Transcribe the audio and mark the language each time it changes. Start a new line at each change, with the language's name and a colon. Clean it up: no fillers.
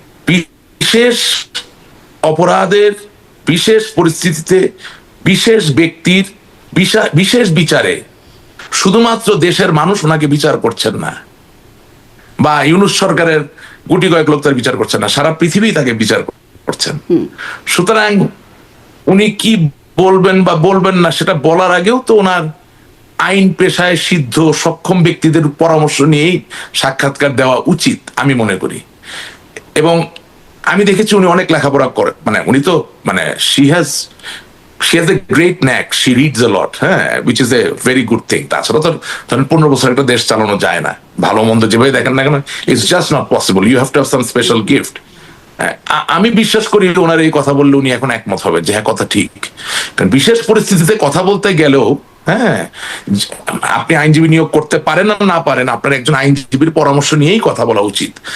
Bangla: বিশেষ অপরাধের বিশেষ পরিস্থিতিতে বিশেষ ব্যক্তির বিশেষ বিচারে শুধুমাত্র দেশের মানুষ ওনাকে বিচার করছেন না, বা ইউনূস সরকারের গুটি কয়েক লোক তার বিচার করছেন না, সারা পৃথিবী তাকে বিচার করছেন। সুতরাং উনি কি বলবেন বা বলবেন না সেটা বলার আগেও তো ওনার আইন পেশায় সিদ্ধ সক্ষম ব্যক্তিদের পরামর্শ নিয়েই সাক্ষাৎকার দেওয়া উচিত আমি মনে করি। এবং আমি দেখেছি উনি অনেক লেখাপড়া করেন, মানে উনি তো মানে
English: she has a great knack, she reads a lot, হ্যাঁ, which is a very good thing.
Bangla: তাছাড়া তো ধরেন 15 বছর একটা দেশ চালানো যায় না, ভালো মন্দ যেভাবে দেখেন না কেন,
English: it's just not possible, you have to have some special gift.
Bangla: আমি বিশ্বাস করি ওনার এই কথা বললে উনি এখন একমত হবে যে হ্যাঁ কথা ঠিক। কারণ বিশেষ পরিস্থিতিতে কথা বলতে গেলেও হ্যাঁ, আপনি আইনজীবী নিয়োগ করতে পারেন না পারেন, আপনার একজন আইনজীবীর পরামর্শ নিয়েই কথা বলা উচিত।